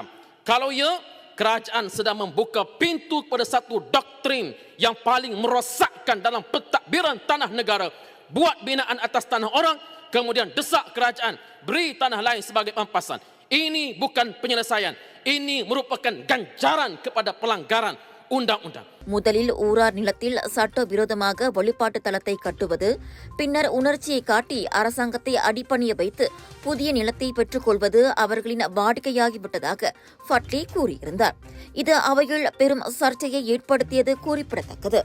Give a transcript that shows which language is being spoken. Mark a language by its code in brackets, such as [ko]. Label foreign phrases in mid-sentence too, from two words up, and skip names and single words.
[ms] Kalau ya, kerajaan sedang membuka pintu kepada satu doktrin yang paling merosakkan dalam pentadbiran tanah negara. Buat binaan atas tanah orang, kemudian desak kerajaan beri tanah lain sebagai pampasan. Ini bukan penyelesaian. Ini merupakan ganjaran kepada pelanggaran undang-undang. [ta] முதலில் ஊரார் நிலத்தில் சட்டவிரோதமாக வழிபாட்டு தலத்தை கட்டுவது, பின்னர் உணர்ச்சியை காட்டி அரசாங்கத்தை அடிபணிய வைத்து புதிய நிலத்தை பெற்றுக் கொள்வது அவர்களின் வாடிக்கையாகிவிட்டதாக ஃபட்லி கூறியிருந்தார். இது அவையில் பெரும் சர்ச்சையை ஏற்படுத்தியது குறிப்பிடத்தக்கது.